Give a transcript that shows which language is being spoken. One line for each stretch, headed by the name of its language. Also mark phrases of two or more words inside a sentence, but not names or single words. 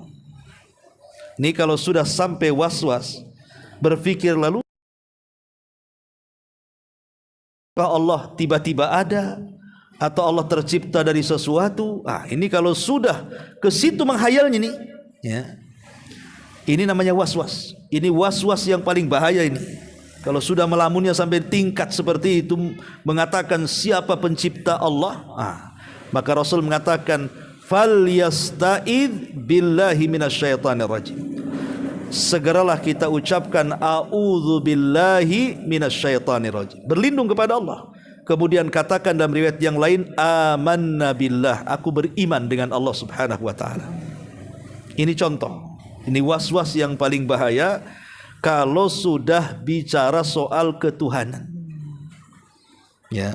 Indonesian: Ini kalau sudah sampai was-was, berpikir lalu Allah tiba-tiba ada, atau Allah tercipta dari sesuatu. Ini kalau sudah ke situ menghayalnya nih, ya, ini namanya was-was. Ini was-was yang paling bahaya ini. Kalau sudah melamunnya sampai tingkat seperti itu, mengatakan siapa pencipta Allah, maka Rasul mengatakan
Arabic: فليستعذ بالله من الشيطان الرجيم.
Indonesian: Segeralah kita ucapkan
Arabic: أعوذ بالله من الشيطان الرجيم,
Indonesian: berlindung kepada Allah. Kemudian katakan dalam riwayat yang lain,
Arabic: آمنا بالله,
Indonesian: aku beriman dengan Allah
Arabic: سبحانه وتعالى.
Indonesian: Ini contoh. Ini was-was yang paling bahaya kalau sudah bicara soal ketuhanan. Ya.